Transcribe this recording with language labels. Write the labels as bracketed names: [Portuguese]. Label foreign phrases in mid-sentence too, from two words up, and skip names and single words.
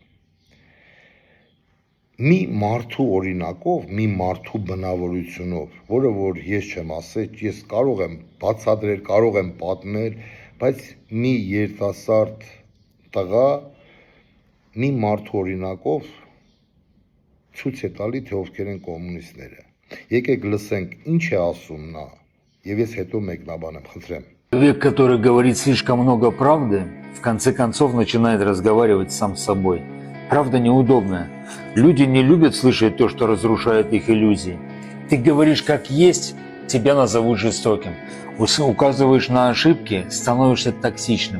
[Armenian] Մի մարդու օրինակով, մի մարդու բնավորությունով, որը որ ես չեմ ասել, ես կարող եմ բացատրել, կարող եմ պատմել, բայց մի երիտասարդ տղա մի մարդու օրինակով ցույց է տալի, թե ովքեր են կոմունիստները։ Եկեք լսենք ինչ է ասում նա, եւ ես հետո մեկնաբանեմ, խնդրեմ։ [Russian] Человек, который говорит слишком много правды, в конце концов начинает разговаривать сам с собой. Правда неудобная. Люди не любят слышать то, что разрушает их иллюзии. Ты говоришь как есть, тебя назовут жестоким. Указываешь на ошибки, становишься токсичным.